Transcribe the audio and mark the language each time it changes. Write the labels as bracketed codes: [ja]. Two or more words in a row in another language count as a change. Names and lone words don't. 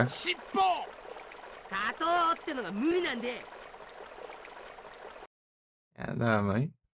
[ja] 勝とうってのが無理なんで。 [pt] É da mãe.